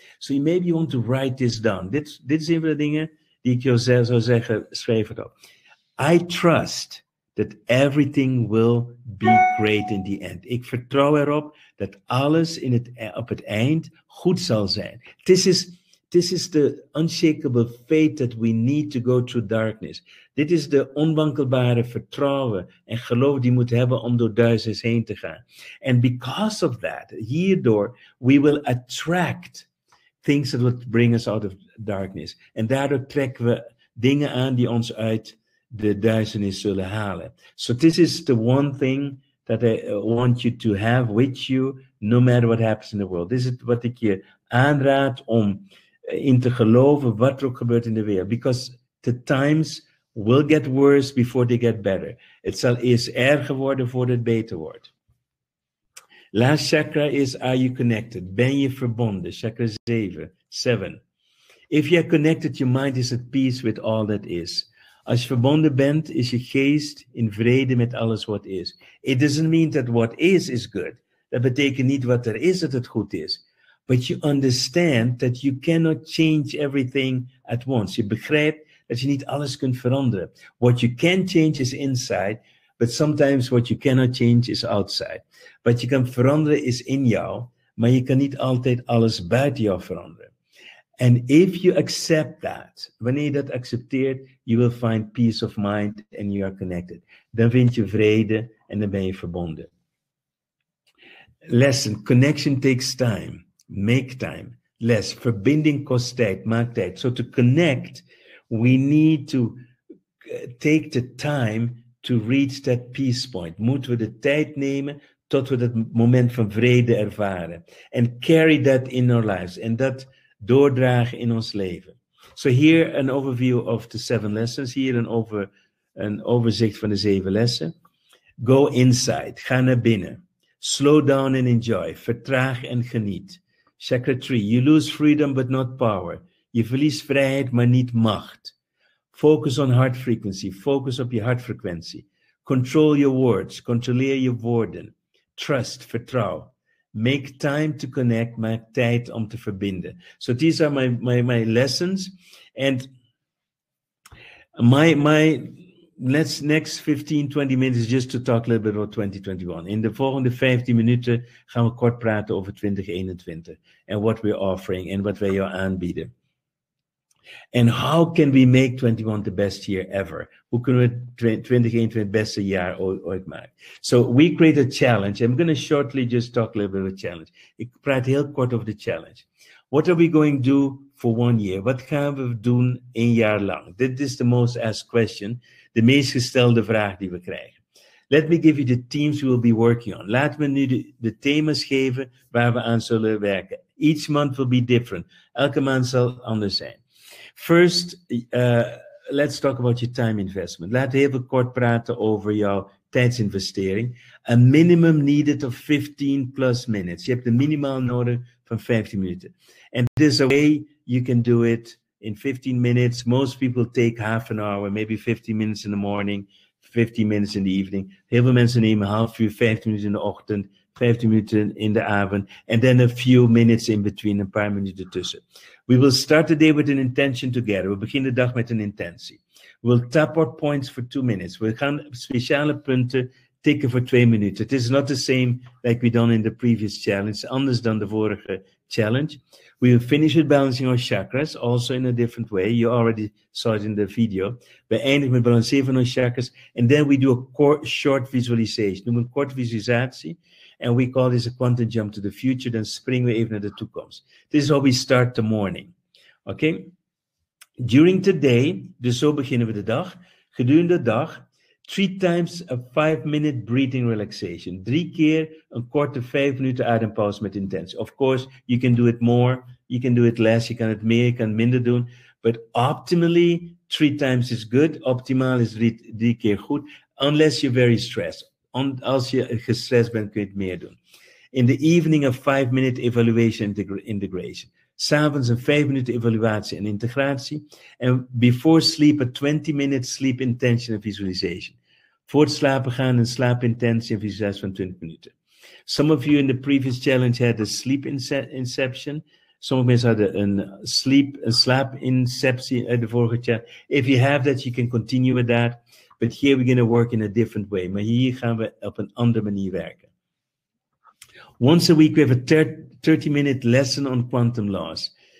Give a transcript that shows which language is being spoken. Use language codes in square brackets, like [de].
[en] So maybe you want to write this down. [nl] Dit is een van de dingen die ik jou zou zeggen, schrijf het op. [en] I trust that everything will be great in the end. [nl] Ik vertrouw erop dat alles op het eind goed zal zijn. [en] This is the unshakable faith that we need to go through darkness. [nl] Dit is de onwankelbare vertrouwen en geloof die we moeten hebben om door duisternis heen te gaan. [en] And because of that, [nl] hierdoor, [en] we will attract things that will bring us out of darkness. [nl] En daardoor trekken we dingen aan die ons uit de duisternis zullen halen. [en] So this is the one thing that I want you to have with you, no matter what happens in the world. [nl] Dit is het wat ik je aanraad om in te geloven wat er ook gebeurt in de wereld. [en] Because the times will get worse before they get better. [nl] Het zal eerst erger worden voordat het beter wordt. [en] Last chakra is, are you connected? [nl] Ben je verbonden? [en] Chakra 7. If you are connected, your mind is at peace with all that is. [nl] Als je verbonden bent, is je geest in vrede met alles wat is. [en] It doesn't mean that what is good. [nl] Dat betekent niet wat er is dat het goed is. [en] But you understand that you cannot change everything at once. [nl] Je begrijpt dat je niet alles kunt veranderen. [en] What you can change is inside, but sometimes what you cannot change is outside. [nl] Wat je kan veranderen is in jou, maar je kan niet altijd alles buiten jou veranderen. [en] And if you accept that, [nl] wanneer je dat accepteert, [en] you will find peace of mind and you are connected. [nl] Dan vind je vrede en dan ben je verbonden. [en] Lesson, connection takes time. Make time. [nl] Les, verbinding kost tijd, maak tijd. [en] So to connect, we need to take the time to reach that peace point. [nl] Moeten we de tijd nemen tot we dat moment van vrede ervaren. [en] And carry that in our lives. [nl] En dat doordragen in ons leven. [en] So here an overview of the 7 lessons. [nl] Hier een overzicht van de 7 lessen. [en] Go inside. [nl] Ga naar binnen. [en] Slow down and enjoy. [nl] Vertraag en geniet. Chakra 3. [en] You lose freedom but not power. [nl] Je verliest vrijheid maar niet macht. [en] Focus on heart frequency. [nl] Focus op je hartfrequentie. [en] Control your words. [nl] Controleer je woorden. [en] Trust. [nl] Vertrouw. [en] Make time to connect. [nl] Maak tijd om te verbinden. [en] So these are my lessons. And my next 15, 20 minutes is just to talk a little bit about 2021. [nl] In de volgende 15 minuten gaan we kort praten over 2021. [en] And what we're offering [nl] en wat wij jou aanbieden. [en] And how can we make 21 the best year ever? [nl] Hoe kunnen we 2021 het beste jaar ooit maken? [en] So we create a challenge. I'm going to shortly just talk a little bit about the challenge. [nl] Ik praat heel kort over de challenge. [en] What are we going to do for 1 year? [nl] Wat gaan we doen 1 jaar lang? [en] This is the most asked question. [nl] De meest gestelde vraag die we krijgen. [en] Let me give you the themes we will be working on. [nl] Laat me nu de thema's geven waar we aan zullen werken. [en] Each month will be different. [nl] Elke maand zal anders zijn. [en] First, let's talk about your time investment. [nl] Laten we even kort praten over jouw tijdsinvestering. [en] A minimum needed of 15 plus minutes. [nl] Je hebt een minimaal nodig van 15 minuten. [en] And there's a way you can do it in 15 minutes. Most people take half an hour, maybe 15 minutes in the morning, 15 minutes in the evening. [nl] Heel veel mensen nemen half uur, 15 minuten in de ochtend, 15 minuten in de avond, [en] and then a few minutes in between, [nl] een paar minuten tussen. [en] We will start the day with an intention together. [nl] We beginnen de dag met een intentie. [en] We'll tap our points for 2 minutes. [nl] We gaan speciale punten tikken voor 2 minuten. [en] It is not the same like we done in the previous challenge, [nl] anders dan de vorige challenge. [en] We will finish with balancing our chakras, also in a different way. You already saw it in the video. [nl] We eindigen met balanceren van [en] our chakras. [nl] And then we do a short visualization. Noem een korte visualisatie. [en] And we call this a quantum jump to the future. [nl] Dan springen we even naar de toekomst. [en] This is how we start the morning. Okay? During the day, [nl] dus zo beginnen we de dag. [en] Gedurende de dag, 3 times a 5-minute breathing relaxation. [nl] 3 keer een korte 5 minuten adempauze met intentie. [en] Of course, you can do it more, you can do it less, [nl] je kan het meer, je kan het minder doen. [en] But optimally, 3 times is good. [nl] Optimaal is 3 keer goed. [en] Unless you're very stressed. [nl] Als je gestrest bent, kun je het meer doen. [en] In the evening, a 5-minute evaluation integration. [nl] S'avonds een 5 minuten evaluatie en integratie. En [en] before sleep, a 20-minute sleep intention en visualization. [nl] Voor het slapen gaan een slaapintentie en visualisatie van 20 minuten. [en] Some of you in the previous challenge had a sleep inception. [nl] Sommige mensen hadden een slaapinceptie uit de vorige challenge. [en] If you have that, you can continue with that. But here we're going to work in a different way. [nl] Maar hier gaan we op een andere manier werken. [en] Once a week, we have a 30-minute lesson on quantum laws.